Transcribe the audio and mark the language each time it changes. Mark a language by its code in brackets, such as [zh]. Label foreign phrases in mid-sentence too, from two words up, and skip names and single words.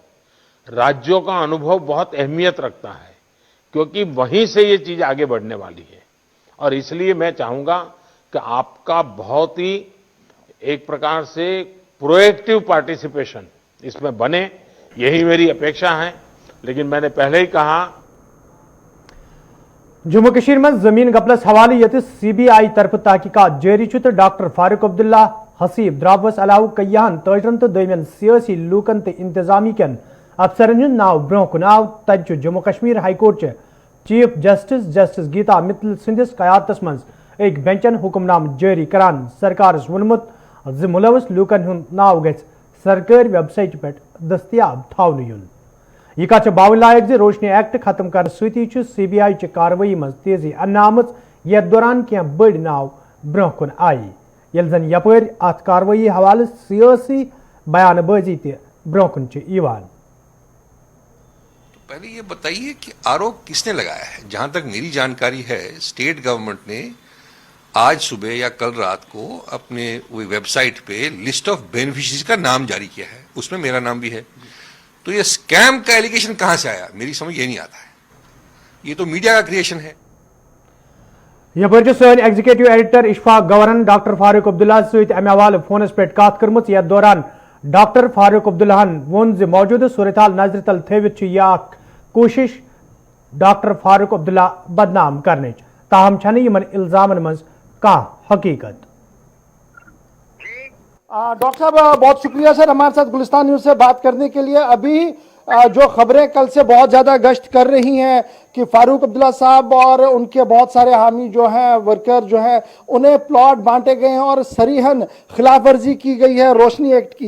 [hi] राज्यों का अनुभव बहुत अहमियत रखता है क्योंकि वहीं से ये चीज आगे बढ़ने वाली है और इसलिए मैं चाहूंगा कि आपका बहुत ही एक प्रकार से [en] proactive participation [hi] इसमें बने, यही मेरी अपेक्षा है। लेकिन मैंने पहले ही कहा [ks] जम्मू कश्मीर में जमीन गपलस हवाले यत CBI तरफ तहकीकात जारी तो डॉक्टर फारूक अब्दुल्ला हसीब द्रावस अलाव कयहन तजरन तो दमन सियासी लूकन तो इंतजामी कन अफसरन हुंद नाव ब्रोह कुन आव तज जम्मू कश्मीर हाईकोर्ट चीफ जस्टिस जस्टिस गीता मित्तल सदिस कयादतस मज एक बेंचन हुक्मनाम जारी करान सरकार वोनमुत मुलवस लूकन हुंद नाव गछ सरकारी वेबसाइट पे दस्तियाब थावन युन। यह कथ बावन लायक रोशनी एक्ट खत्म कर सती CBI च कार्रवाई मज तेजी अन्ना आमत यथ दौरान कह बड़ नाव ब्रोह कुन आई यल जन यपर अत कार्रवाई हवाले सियासी बयानबाजी ते ब्रोह कुन च यवान। [hi] पहले ये बताइए कि आरोप किसने लगाया है। जहां तक मेरी जानकारी है [en] state government [hi] ने आज सुबह या कल रात को अपने वेबसाइट पे [en] list of beneficiaries [hi] का नाम जारी किया है, उसमें मेरा नाम भी है। तो ये स्कैम का एलिगेशन कहां से आया मेरी समझ ये नहीं आता है, ये तो मीडिया का क्रिएशन है। [ks] यपर सन [en] executive editor [ks] इशफाक गवर्नर डॉक्टर फारूक अब्दुल्ला सहित अमे हवाले फोनस पे कत कर्म यथ दौरान डॉक्टर फारूक अब्दुल्लाहन वोन मौजूदा सूरत हाल नजर तल थवित यह कोशिश डॉक्टर फारूक अब्दुल्ला बदनाम करने ताहम छन यमन इल्जामन मज कह हकीकत। [hi] डॉक्टर साहब बहुत शुक्रिया सर हमारे साथ गुलिस्तान न्यूज से बात करने के लिए। अभी जो खबरें कल से बहुत ज्यादा गश्त कर रही हैं कि फारूक अब्दुल्ला साहब और उनके बहुत सारे हामी जो हैं वर्कर जो हैं उन्हें प्लॉट बांटे गए हैं और सरीहन खिलाफ वर्जी की गई है रोशनी एक्ट की।